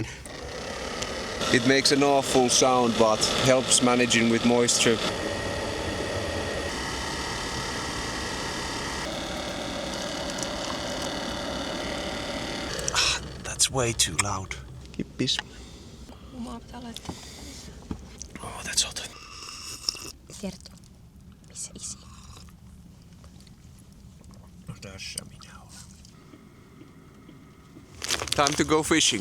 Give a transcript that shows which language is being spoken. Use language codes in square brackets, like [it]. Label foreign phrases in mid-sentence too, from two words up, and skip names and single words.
[en] It makes an awful sound but helps managing with moisture. That's way too loud. Keep this. Oh, that's hot. [fi] Kerto, missä isi? No tässä minä olen. [en] Time to go fishing.